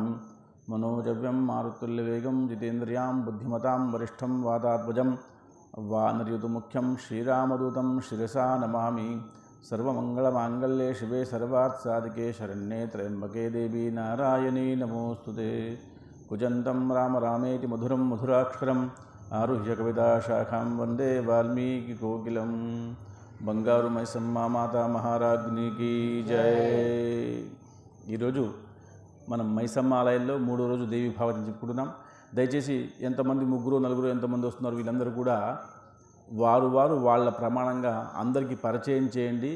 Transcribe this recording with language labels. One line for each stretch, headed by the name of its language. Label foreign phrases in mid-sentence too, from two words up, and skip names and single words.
Sanskrit: मनोजव्यं मारुतुल्यवेगं जितेन्द्रियां बुद्धिमतां वरिष्ठं वातात्मजं वानरयुतमुख्यं श्रीरामदूतं शिरसा नमामि। सर्वमङ्गलमाङ्गल्ये शिवे सर्वार्थसाधिके शरण्ये त्र्यम्बके देवी नारायणी नमोस्तुते। कुजन्तं राम रामेति मधुरं मधुराक्षरम् आरुह्य कविताशाखां वन्दे वाल्मीकिकोकिलं।
Telugu: బంగారు మైసమ్మ మాతా మహారాజ్ఞికి జై। ఈరోజు మనం మైసమ్మ ఆలయంలో మూడో రోజు దేవి భావతిని చెప్పుకుంటున్నాం। దయచేసి ఎంతమంది ముగ్గురు నలుగురు ఎంతమంది వస్తున్నారు వీళ్ళందరూ కూడా వారు వాళ్ళ ప్రమాణంగా అందరికీ పరిచయం చేయండి।